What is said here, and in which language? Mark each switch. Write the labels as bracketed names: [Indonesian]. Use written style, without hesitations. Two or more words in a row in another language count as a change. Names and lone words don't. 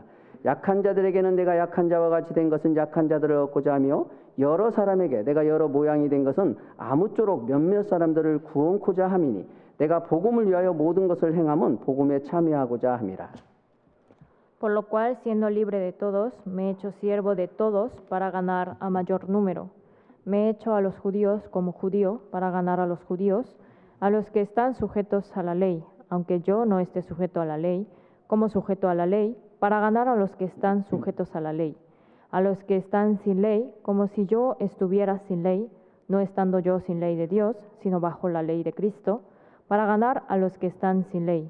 [Korean] 약한 자들에게는 내가 약한 자와 같이 된 것은 약한 자들을 얻고자 하며 여러 사람에게 내가 여러 모양이 된 것은 아무쪼록 몇몇 사람들을 구원코자 함이니 내가 복음을 위하여 모든 것을 행함은 복음에 참여하고자 함이라. [Spanish] Por lo cual, siendo libre de todos, me he hecho siervo de todos para ganar a mayor número. Me he hecho a los judíos como judío para ganar a los judíos, a los que están sujetos a la ley, aunque yo no esté sujeto a la ley, como sujeto a la ley, para ganar a los que están sujetos a la ley, a los que están sin ley, como si yo estuviera sin ley, no estando yo sin ley de Dios, sino bajo la ley de Cristo, para ganar a los que están sin ley.